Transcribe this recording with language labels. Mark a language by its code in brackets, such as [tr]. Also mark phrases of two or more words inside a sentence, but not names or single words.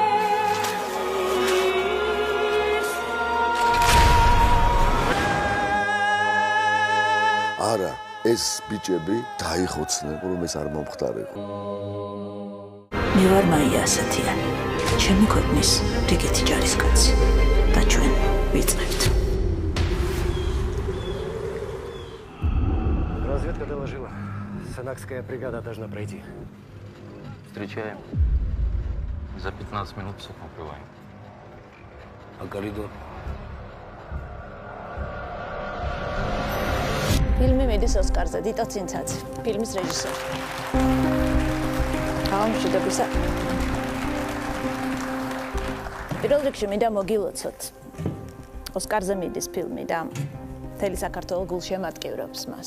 [ka] არა, ეს ბიჭები დაიხოცნენ, რომ ეს არ მომხდარიყო. მე ვარ მაია ასათიანი. ჩემი ქვეყნის რიგითი ჯარისკაცი და ჩვენ ვიწყებთ. [ru] Разведка доложила. Санакская бригада должна пройти. Встречаем. За 15 минут всех накрываем. А коридор? [ka] ფილმი მიდის ოსკარზე. დიტო ცინცაძე, ფილმის რეჟისორი. გამშვიდობისა. პირველ რიგში მინდა მოგილოცოთ. ოსკარზე მიდის ფილმი და მთელი საქართველო გულშემატკივრობს მას.